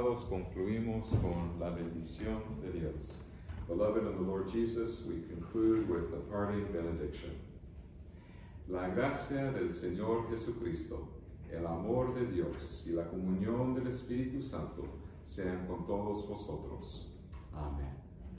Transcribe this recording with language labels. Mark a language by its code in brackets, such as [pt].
[es] Concluimos con la bendición de Dios. [en] Beloved in the Lord Jesus, we conclude with the parting benediction. [es] La gracia del Señor Jesucristo, el amor de Dios y la comunión del Espíritu Santo sean con todos vosotros. Amén.